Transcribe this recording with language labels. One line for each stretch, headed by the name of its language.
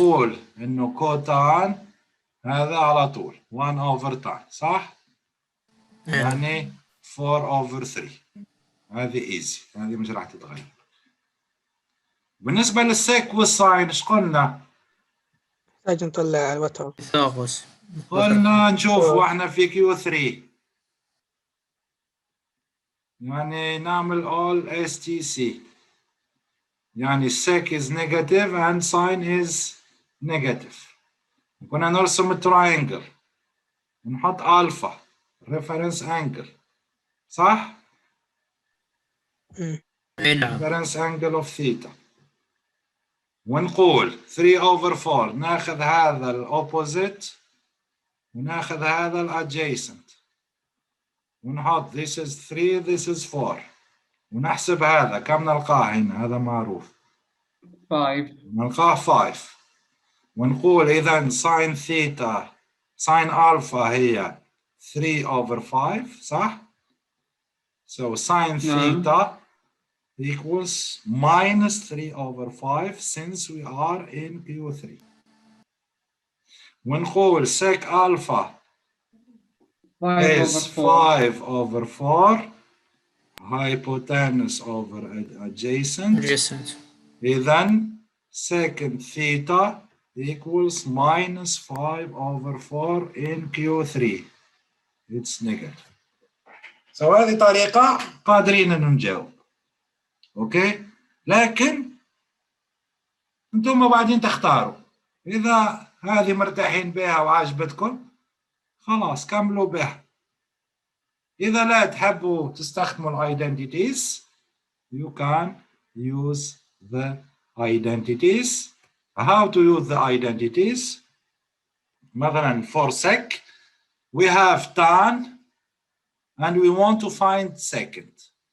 Arabic: نقول انه كوتان هذا على طول 1 over tan، صح؟ يعني 4 over 3. هذه ايزي، هذه مش راح تتغير. بالنسبة للسيك والساين ايش قلنا؟ نحتاج نطلع الوتر. فيثاغورس. قلنا نشوف واحنا في كيو 3 يعني نعمل all STC، يعني
English: sec is negative and sine is negative.
Arabic: كنا نرسم التراينجل ونحط
English: alpha reference angle،
Arabic: صح؟ نعم.
English: reference angle of theta.
Arabic: ونقول 3 over 4 ناخذ هذا الopposite وناخذ هذا الadjacent ونحط
English: this is 3 this is 4
Arabic: ونحسب هذا كم نلقاه هنا، هذا معروف 5 نلقاه 5 ونقول إذا sin ثيتا sin alpha هي 3 over 5، صح؟
English: So sin theta equals minus 3 over 5 since we are in Q3.
Arabic: ونقول
English: sec alpha is 5 over 4 hypotenuse over adjacent.
Arabic: إذن
English: secant theta equals minus 5 over 4 in Q3. It's negative. So
Arabic: هذه طريقة قادرين أن نجاوب. أوكي؟ لكن أنتم بعدين تختاروا. إذا هذه مرتاحين بها وعجبتكم خلاص كملوا بها. إذا لا تحبوا تستخدموا
English: identities, you can use the identities. How to use the identities?
Arabic: مثلا
English: for sec, we have tan and we want to find secant.